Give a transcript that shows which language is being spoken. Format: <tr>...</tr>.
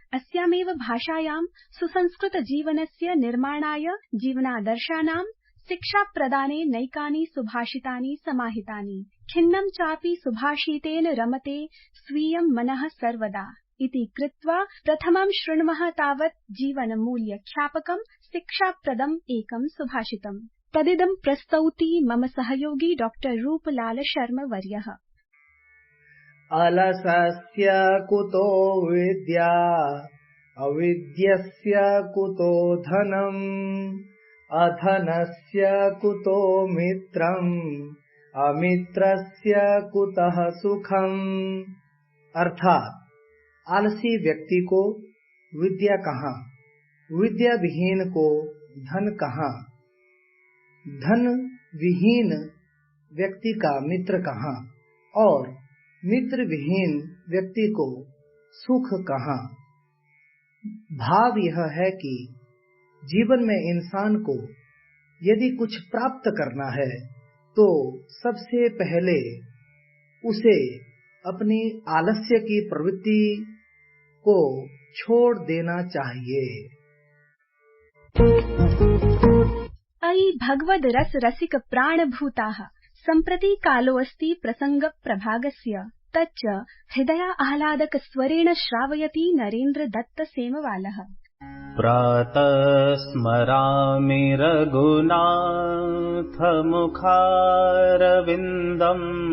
<sa>अस्यामेव भाषायां सुसंस्कृत जीवनस्य निर्माणाय जीवनादर्शानां शिक्षाप्रदाने नैकानि सुभाषितानि समाहितानि। खिन्नं चापि सुभाषितेन रमते स्वीयं मनः सर्वदा इति कृत्वा प्रथमं शृण्मः तावत् जीवनमूल्यख्यापकं शिक्षाप्रदम् एकं सुभाषितम्। तदिदं प्रस्तौति मम सहयोगी डॉक्टर रूपलाल शर्मा वर्यः। अलसस्य कुतो विद्या, अविद्यस्य कुतो धनम्, अधनस्य कुतो मित्रम्, अमित्रस्य कुतः सुखम्।</sa> <hi>अर्थात आलसी व्यक्ति को विद्या कहाँ, विद्या विहीन को धन कहाँ, धन विहीन व्यक्ति का मित्र कहाँ और मित्र विहीन व्यक्ति को सुख कहाँ। भाव यह है कि जीवन में इंसान को यदि कुछ प्राप्त करना है तो सबसे पहले उसे अपनी आलस्य की प्रवृत्ति को छोड़ देना चाहिए।</hi> <sa>अयि भगवद् रस रसिक प्राणभूताः, सम्प्रति कालोऽस्ति प्रसंग प्रभागस्य, तच्च हृदया आह्लादक स्वरेण श्रावयति नरेन्द्र दत्त सेमवालः। प्रातः स्मरामि रघुनाथ मुखारविन्दम्,</sa>